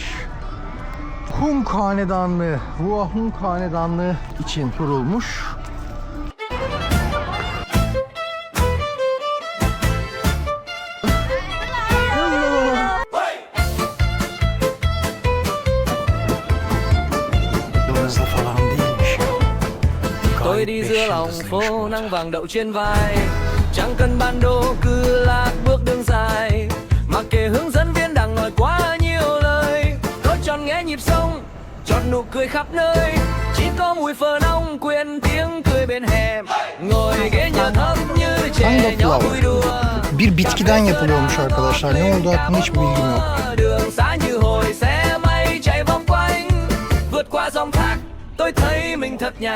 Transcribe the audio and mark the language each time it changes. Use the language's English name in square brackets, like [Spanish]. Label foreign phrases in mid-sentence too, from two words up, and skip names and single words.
[Turkish] Hung Hanedanlığı, Hua Hung Hanedanlığı için kurulmuş. Hızlı falan değilmiş ya. [Vietnamese] Tôi đi giữa lòng phố nắng vàng đậu trên vai, chẳng cần bản đồ cứ lạc bước đường dài, mặc kệ hướng dẫn viên đang nói quá nhiều lời. Tôi tròn nghe nhịp sông, chọn nụ cười khắp nơi, chỉ có mùi phở nóng quyện tiếng cười bên hẻm. Ngồi ghế nhà thấp như trẻ nhỏ vui đùa. [Turkish] Bir bitkiden yapılıyormuş arkadaşlar. Ne oldu hakkında hiçbir bilgim yok. [Vietnamese] Đường xá như hồi xe máy chạy vòng quanh, vượt qua dòng thác tôi thấy mình thật nhanh.